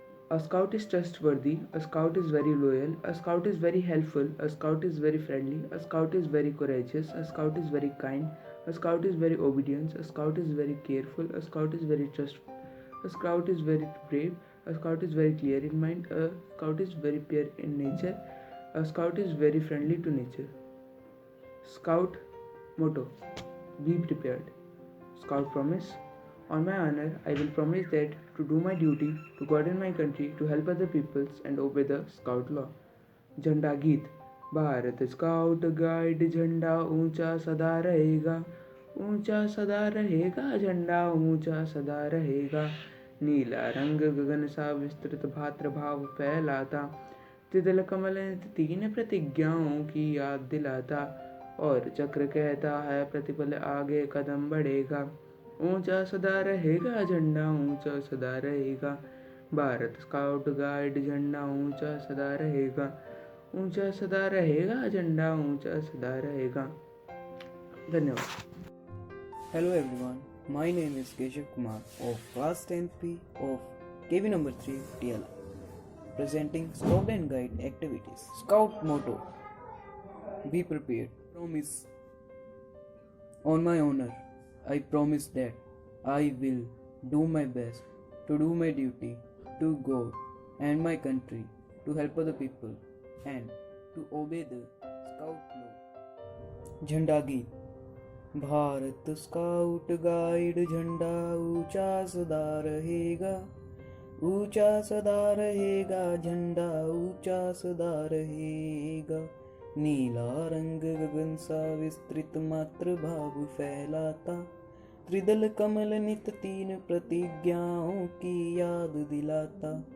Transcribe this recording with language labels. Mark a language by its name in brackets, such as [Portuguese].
[English] A scout is trustworthy, a scout is very loyal, a scout is very helpful, a scout is very friendly, a scout is very courageous, a scout is very kind, a scout is very obedient, a scout is very careful, a scout is very trustful, a scout is very brave, a scout is very clear in mind, a scout is very pure in nature, a scout is very friendly to nature. Scout motto: be prepared. Scout promise: on my honor, I will promise that to do my duty, to God and my country, to help other peoples and obey the Scout law. [Hindi] झंडा गीत: Bharat scout guide झंडा ऊंचा सदा रहेगा, ऊंचा सदा रहेगा झंडा ऊंचा सदा रहेगा। नीला रंग गगन सा विस्तृत भातृभाव फैलाता, तितल कमल तीन प्रतिज्ञाओं की याद दिलाता। और चक्र कहता है प्रतिपल आगे कदम बढ़ेगा, ऊंचा सदा रहेगा झंडा ऊंचा सदा रहेगा। भारत स्काउट गाइड झंडा ऊंचा सदा रहेगा, ऊंचा सदा रहेगा झंडा ऊंचा सदा रहेगा। धन्यवाद। [English] Hello everyone, my name is Keshav Kumar of class 10th of KV number 3 Patiala, presenting Scout and Guide activities. Scout motto: be prepared. Promise: on my honor, I promise that I will do my best to do my duty to God and my country, to help other people and to obey the Scout law. [Hindi] झंडा गीत: Bharat scout guide झंडा ऊंचा सदा रहेगा, ऊंचा सदा रहेगा झंडा ऊंचा सदा रहेगा। नीला रंग गगन सा विस्तृत मातृभाव फैलाता, त्रिदल कमल नित तीन प्रतिज्ञाओं की याद दिलाता।